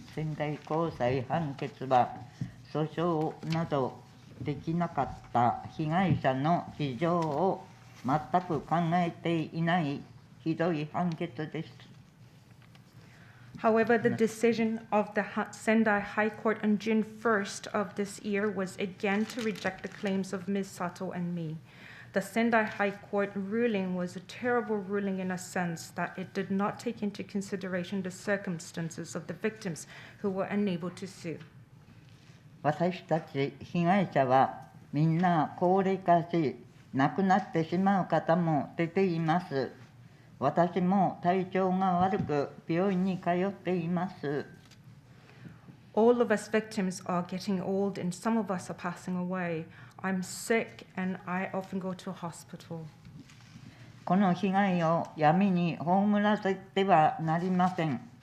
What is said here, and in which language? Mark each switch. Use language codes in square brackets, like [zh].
[ja] 仙台高裁判決は訴訟などできなかった被害者の事情を全く考えていないひどい判決です。 [en] However, the decision of the Sendai High Court on June 1st of this year was again to reject the claims of Ms. Sato and me. The Sendai High Court ruling was a terrible ruling in a sense that it did not take into consideration the circumstances of the victims who were unable to sue. [ja] 私たち被害者はみんな高齢化し、亡くなってしまう方も出ています。私も体調が悪く病院に通っています。 [en] All of us victims are getting old and some of us are passing away. I'm sick and I often go to a hospital. [ja] この被害を闇に葬らせてはなりません。